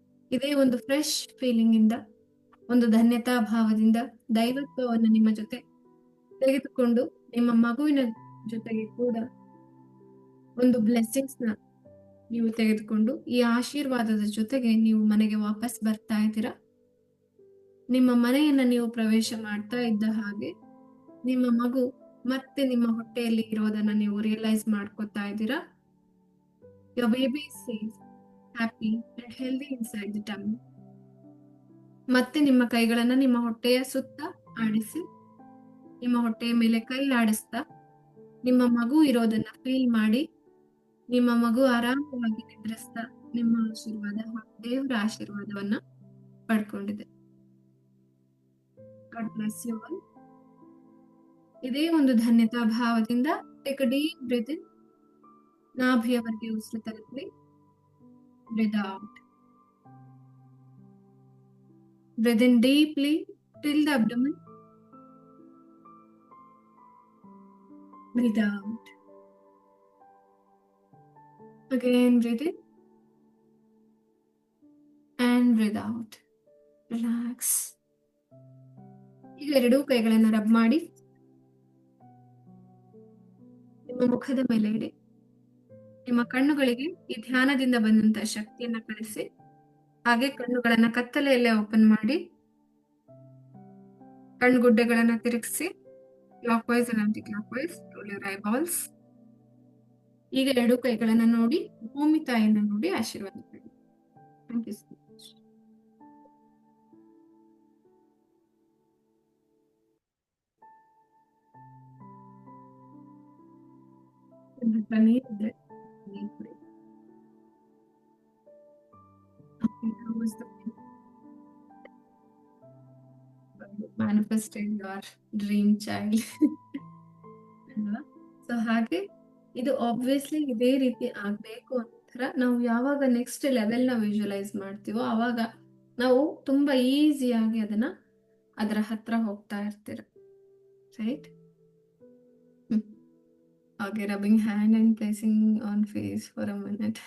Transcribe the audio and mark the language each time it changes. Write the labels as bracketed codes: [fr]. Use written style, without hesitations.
[kn] ಇದೇ ಒಂದು fresh feeling ಇಂದ, ಒಂದು ಧನ್ಯತಾ ಭಾವದಿಂದ ದೈವತ್ವವನ್ನು ನಿಮ್ಮ ಜೊತೆ ತೆಗೆದುಕೊಂಡು ನಿಮ್ಮ ಮಗುವಿನ ಜೊತೆಗೆ ಕೂಡ ಒಂದು ಬ್ಲೆಸ್ಸಿಂಗ್ಸ್ ನ ನೀವು ತೆಗೆದುಕೊಂಡು ಈ ಆಶೀರ್ವಾದದ ಜೊತೆಗೆ ನೀವು ಮನೆಗೆ ವಾಪಸ್ ಬರ್ತಾ ಇದ್ದೀರಾ. ನಿಮ್ಮ ಮನೆಯನ್ನ ನೀವು ಪ್ರವೇಶ ಮಾಡ್ತಾ ಇದ್ದ ಹಾಗೆ ನಿಮ್ಮ ಮಗು ಮತ್ತೆ ನಿಮ್ಮ ಹೊಟ್ಟೆಯಲ್ಲಿ ಇರೋದನ್ನ ನೀವು ರಿಯಲೈಸ್ ಮಾಡ್ಕೊತಾ ಇದ್ದೀರಾ. [en] Your baby is safe, happy and healthy inside the tummy. [kn] ಮತ್ತೆ ನಿಮ್ಮ ಕೈಗಳನ್ನ ನಿಮ್ಮ ಹೊಟ್ಟೆಯ ಸುತ್ತ ಆಡಿಸಿ, ನಿಮ್ಮ ಹೊಟ್ಟೆಯ ಮೇಲೆ ಕೈ ಆಡಿಸ್ತಾ ನಿಮ್ಮ ಮಗು ಇರೋದನ್ನ ಫೀಲ್ ಮಾಡಿ, ನಿಮ್ಮ ಮಗು ಆರಾಮವಾಗಿ ನಿದ್ರಿಸ್ತಾ ನಿಮ್ಮ ಆಶೀರ್ವಾದ ಹಾಗೂ ದೇವರ ಆಶೀರ್ವಾದವನ್ನ ಪಡ್ಕೊಂಡಿದೆ. [en] God bless you all. [kn] ಇದೇ ಒಂದು ಧನ್ಯತಾ ಭಾವದಿಂದ [en] Take a deep breath in. [kn] ನಾಭಿಯವರೆಗೆ ಉಸಿರು ತಲುಪಲಿ. [en] Breathe out. Breathe in deeply till the abdomen. Breathe out. Again breathe in and breathe out. Relax. [kn] ಈಗ ಎರಡೂ ಕೈಗಳನ್ನ ರಬ್ ಮಾಡಿ ನಿಮ್ಮ ಮುಖದ ಮೇಲೆ ಇಡಿ. ನಿಮ್ಮ ಕಣ್ಣುಗಳಿಗೆ ಈ ಧ್ಯಾನದಿಂದ ಬಂದಂತ ಶಕ್ತಿಯನ್ನ ಕಳಿಸಿ. ಹಾಗೆ ಕಣ್ಣುಗಳನ್ನ ಕತ್ತಲೆಯಲ್ಲೇ ಓಪನ್ ಮಾಡಿ, ಕಣ್ಣುಗುಡ್ಡೆಗಳನ್ನ ತಿರುಗಿಸಿ, [en] Clockwise and anticlockwise, roll your eyeballs. [kn] ಈಗ ಎರಡು ಕೈಗಳನ್ನ ನೋಡಿ, ಭೂಮಿ ತಾಯಿಯನ್ನ ನೋಡಿ ಆಶೀರ್ವಾದ ಮಾಡಿ. [en] Thank you so much. [kn] ನಿಮ್ಮ ಹತ್ರ ನೀರಿದ್ರೆ ನೀರು ಕುಡಿ. [en] Okay, how was the manifested your dream child? [kn] ಅಲ್ವಾ? ಸೊ ಹಾಗೆ ಇದು ಆಬ್ವಿಯಸ್ಲಿ ಇದೇ ರೀತಿ ಆಗ್ಬೇಕು ಅಂತರ ನಾವು ಯಾವಾಗ ನೆಕ್ಸ್ಟ್ ಲೆವೆಲ್ ನ ವಿಜುವಲೈಸ್ ಮಾಡ್ತೀವೋ ಅವಾಗ ನಾವು ತುಂಬಾ ಈಸಿಯಾಗಿ ಅದರ ಹತ್ರ ಹೋಗ್ತಾ ಇರ್ತೀರ. [en] Right? Okay, rubbing hand and placing on face for a minute.